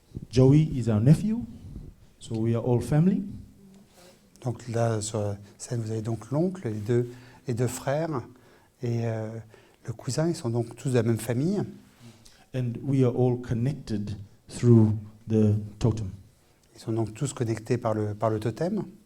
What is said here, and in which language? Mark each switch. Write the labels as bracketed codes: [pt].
[en] Joey is our nephew, so we are all family. [fr] Donc là, sur la scène, vous avez donc l'oncle, les deux frères et le cousin, ils sont donc tous de la même famille. [en] And we are all connected through the totem. [fr] Ils sont donc tous connectés par le totem.